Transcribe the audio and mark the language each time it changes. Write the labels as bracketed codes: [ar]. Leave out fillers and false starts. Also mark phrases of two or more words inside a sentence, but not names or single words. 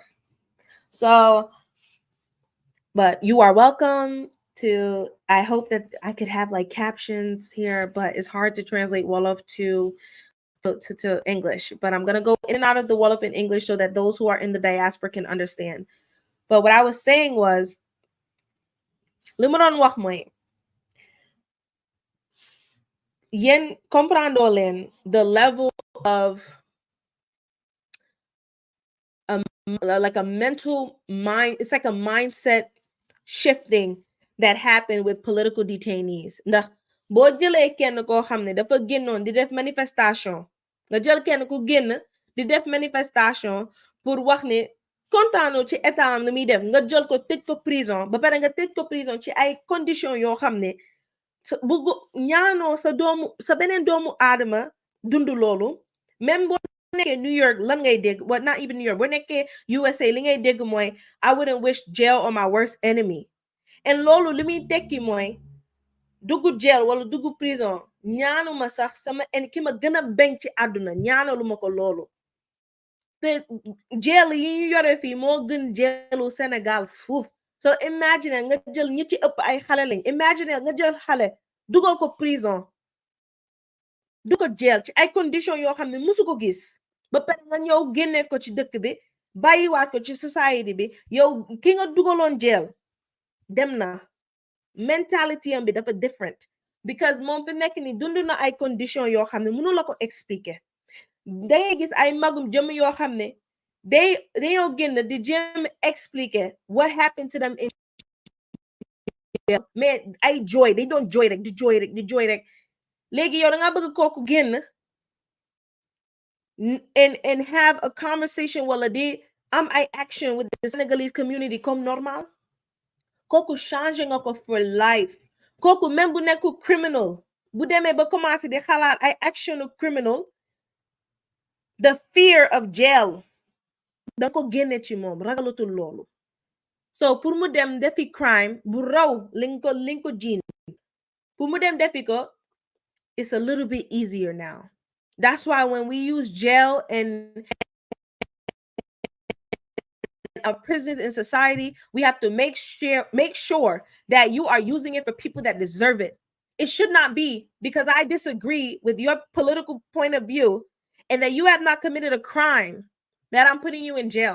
[en] So, but you are welcome to. I hope that I could have like captions here, but it's hard to translate Wolof to English. But I'm gonna go in and out of the Wolof in English so that those who are in the diaspora can understand. But what I was saying was, [wo] li ma doon wax mooy yéen comprendre leen [en] the level of like a mental mind. It's like a mindset shifting that happened with political detainees. [wo] Ndax boo jëlee kenn koo xam ne dafa génnoon di def manifestation nga jël kenn ku génn di def manifestation pour wax ne kontaanoo ci état am lu muy def nga jël ko tëj ko prison ba pare nga tëj ko prison ci ay conditions yoo xam ne bugg ñaanoo sa beneen doomu aadama dund loolu. Même boo nekkee New York lan ngay dégg, [en] well, not even New York, boo nekkee USA li ngay dégg mooy I wouldn't wish jail on my worst enemy. [wo] And loolu li muy tekki mooy dugg jail wala dugg prison ñaanuma sax sama ki ma gën a bañ ci àdduna ñaanaluma ko loolu. te jail yi ñu yore fii moo gën jailu Sénégal fuuf. [en] So imagine [wo] nga jël ñi ci ëpp ay xale lañ. Imagine nga jël xale dugal ko prison du ko jail ci ay conditions yoo xam ne musu ko gis ba pare nga ñëw génne ko ci dëkk bi bàyyiwaat ko ci society bi. Yow ki nga dugaloon jail dem na mentality am bi dafa [en] different because [wo] moom fi nekk ni dund na ay conditions yoo xam ne mënu la ko expliquer. Dangay gis ay magum jëm yoo xam ne dañoo génn di jéem expliquer [en] what happened to them in jail. [wo] Mais ay jooy dañ doon jooy rek di jooy rek di jooy rek. Léegi yow da nga bëgg kooku génn [en] and have a conversation [wo] wala di am ay action [en] with the Senegalese community [fr] comme normal. [wo] Kooku changé nga ko [en] for life. [wo] Kooku même bu nekku criminal bu demee ba commencé di xalaat ay action [en] of criminal, the fear of jail [wo] da ko génne ci moom ragalatul loolu. So pour mu dem defi crime bu raw liñ ko jiin pour mu dem defi ko, [en] it's a little bit easier now. That's why when we use jail and prisons in society, we have to make sure that you are using it for people that deserve it. It should not be because I disagree with your political point of view and that you have not committed a crime that I'm putting you in jail.